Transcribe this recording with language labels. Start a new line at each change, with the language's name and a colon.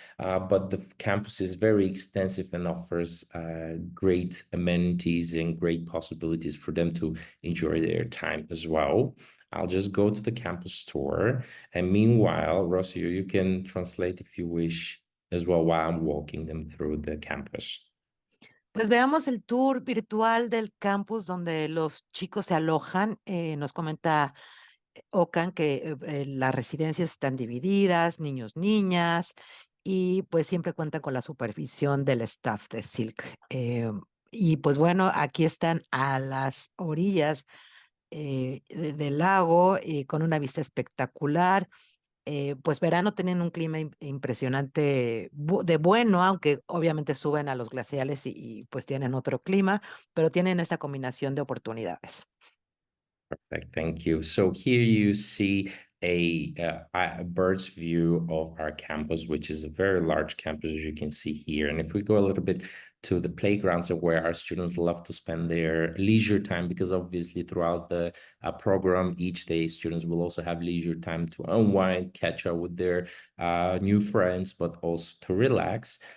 English: But the campus is very extensive and offers great amenities and great possibilities for them to enjoy their time as well. I'll just go to the campus tour. And meanwhile, Rocio, you can translate if you wish as well while I'm walking them through the campus.
Spanish: Pues veamos el tour virtual del campus donde los chicos se alojan. Nos comenta Ocan que las residencias están divididas, niños, niñas, y pues siempre cuentan con la supervisión del staff de Silk. Y pues bueno, aquí están a las orillas del lago y con una vista espectacular. Pues verano tienen un clima impresionante de bueno, aunque obviamente suben a los glaciales y pues tienen otro clima, pero tienen esta combinación de oportunidades.
English: Perfect. Thank you. So here you see a bird's view of our campus, which is a very large campus, as you can see here. And if we go a little bit to the playgrounds of where our students love to spend their leisure time, because obviously throughout the program, each day students will also have leisure time to unwind, catch up with their new friends, but also to relax.